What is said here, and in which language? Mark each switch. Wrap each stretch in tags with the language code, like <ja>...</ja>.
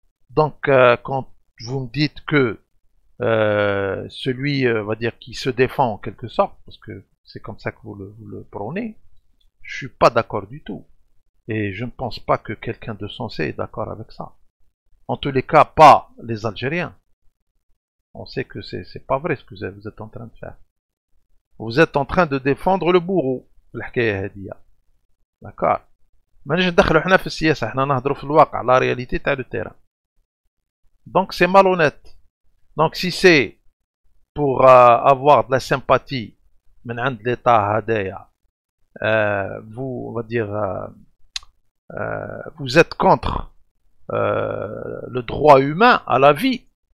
<fr>Donc quand vous me dites que celui, on va dire, qui se défend en quelque sorte, parce que c'est comme ça que vous le prônez, je suis pas d'accord du tout. Et je ne pense pas que quelqu'un de sensé est d'accord avec ça. En tous les cas, pas les Algériens. On sait que c'est pas vrai ce que vous êtes en train de faire. Vous êtes en train de défendre le bourreau. D'accord.</fr> <ar>مانيش ندخلوا حنا في السياسة, حنا نهضروا في الواقع,</ar> <fr>la réalité</fr> <ar>تاع le terrain.</ar> <fr>Donc c'est malhonnête. Donc si c'est pour avoir de la sympathie</fr> <ar>من عند</ar> <fr>l'État هدايا, vous, on va dire, vous êtes contre le droit humain à la vie.</fr>